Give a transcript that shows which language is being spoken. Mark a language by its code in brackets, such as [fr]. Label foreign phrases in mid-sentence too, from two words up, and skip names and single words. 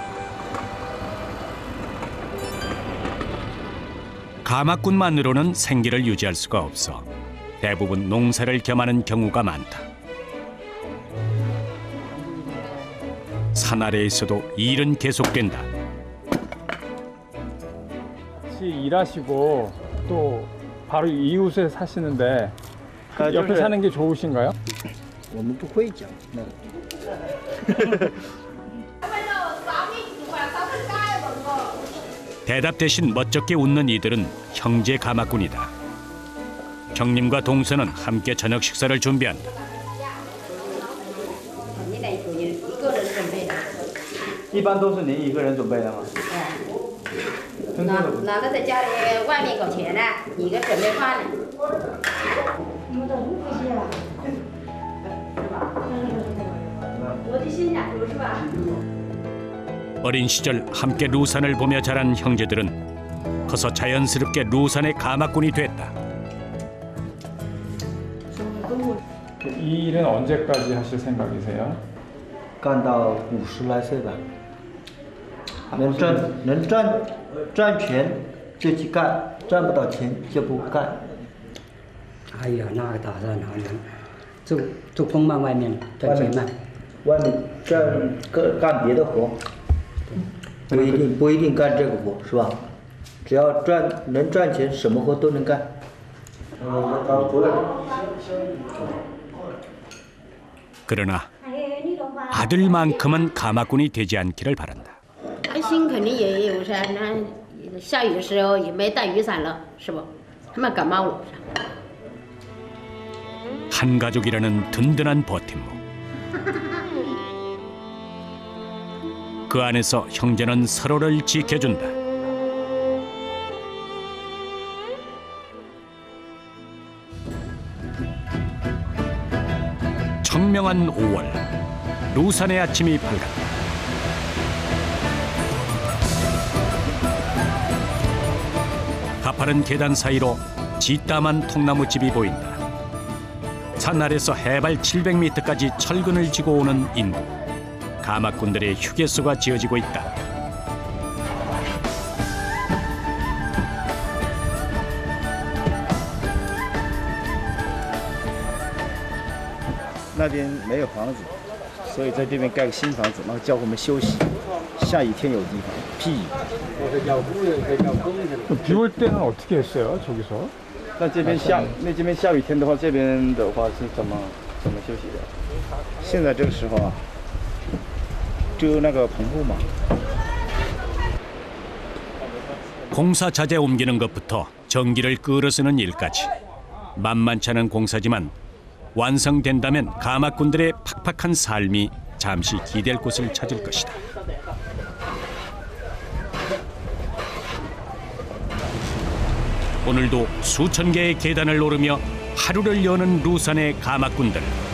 [ko] 가마꾼만으로는 생계를 유지할 수가 없어 대부분 농사를 겸하는 경우가 많다. 산 아래에서도 일은 계속된다. 같이 일하시고 또 바로 이웃에 사시는데 옆에 사는 게 좋으신가요? [zh] 我们不会讲那个。 [ko] 대답 대신 멋쩍게 웃는 이들은 형제 가마꾼이다. 형님과 동서는 함께 저녁 식사를 준비한다. [zh] 一般都是您一个人准备的吗？男的在家里外面搞钱呢，一个准备饭呢。我的新娘是吧？ [ko] 어린 시절 함께 루산을 보며 자란 형제들은 커서 자연스럽게 루산의 가마꾼이 됐다. 이 일은 언제까지 하실 생각이세요? [zh] 干到50来岁吧。能赚钱就去干，赚不到钱就不干。哎呀，那个打算哪能？做工嘛，外面赚钱嘛。外面干别的活，不一定干这个活，是吧？只要能赚钱，什么活都能干。 [ko] 그러나 아들만큼은 가마꾼이 되지 않기를 바란다. [zh] 担心肯定也有噻，那下雨的时候也没带雨伞了，是不？他们干嘛我？ [ko] 한 가족이라는 든든한 버팀목. 그 안에서 형제는 서로를 지켜준다. 청명한 5월, 루산의 아침이 밝았다. 가파른 계단 사이로 짓담한 통나무집이 보인다. 산 아래서 해발 700m까지 철근을 지고 오는 인도. 가마꾼들의 휴게소가 지어지고 있다. [zh] 那边没有房子，所以在这边盖个新房子，然后叫我们休息。下雨天有地方，避雨。 [ko] 비 올 때는 어떻게 했어요? 저기서? [zh] 那这边下雨天的话，这边的话是怎么休息的？现在这个时候啊，遮那个棚户嘛。 [ko] 공사 자재 옮기는 것부터 전기를 끌어 쓰는 일까지 만만치 않은 공사지만 완성된다면 가마꾼들의 팍팍한 삶이 잠시 기댈 곳을 찾을 것이다. 오늘도 수천 개의 계단을 오르며 하루를 여는 루산의 가마꾼들.